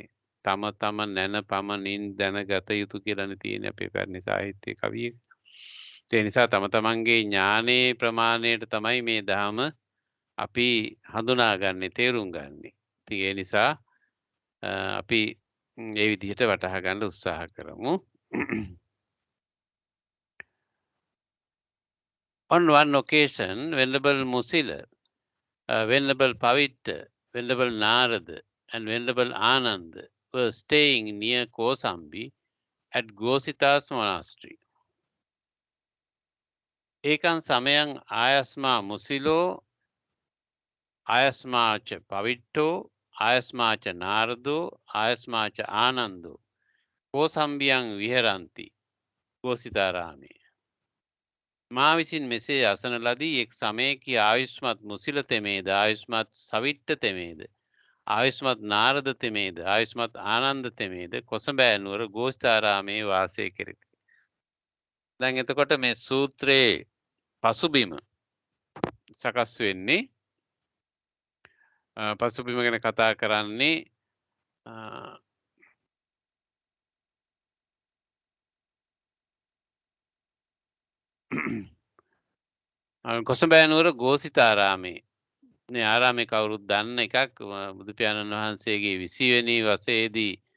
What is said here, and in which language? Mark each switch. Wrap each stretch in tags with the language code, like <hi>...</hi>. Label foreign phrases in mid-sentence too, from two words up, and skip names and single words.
<si>තම තම නැන පමණින් දැනගත යුතු කියලානේ තියෙන්නේ අපේ පැරණි සාහිත්‍ය කවියේ. ඒ නිසා තම තමන්ගේ ඥානයේ ප්‍රමාණයට තමයි මේ ධර්ම අපි හඳුනාගන්නේ තේරුම් ගන්නෙ. ඉතින් ඒ නිසා අපි ඒ විදිහට වටහා ගන්න උත්සාහ කරමු.</si> <en>On one occasion, Venerable Musila, Venerable Pavitta, Venerable Narada, and Venerable Ananda were staying near Kosambi at Gosita's monastery.</en> <pi>ඒකං සමයං ආයස්මා මුසිලෝ ආයස්මාච පවිට්ටෝ ආයස්මාච නාරදෝ ආයස්මාච ආනන්දෝ කෝසම්බියං විහරಂತಿ ගෝසිතාරාමේ</pi> <si>මා විසින් මෙසේ අසන ලදී එක් සමයකී ආයුෂ්මත් මුසිල තෙමේද ආයුෂ්මත් සවිට්ට තෙමේද ආයුෂ්මත් නාරද තෙමේද ආයුෂ්මත් ආනන්ද තෙමේද කොසඹෑ නුවර ගෝස්ථාරාමේ වාසය කෙරෙති. දැන් එතකොට මේ සූත්‍රයේ පසුබිම සකස් වෙන්නේ පසුබිම ගැන කතා කරන්නේ කොසඹෑ නුවර ගෝසිතාරාමේ මේ ආරාමේ කවුරුත් දන්න එකක් බුදු පියාණන් වහන්සේගේ 20 වෙනි වසරේදී</si>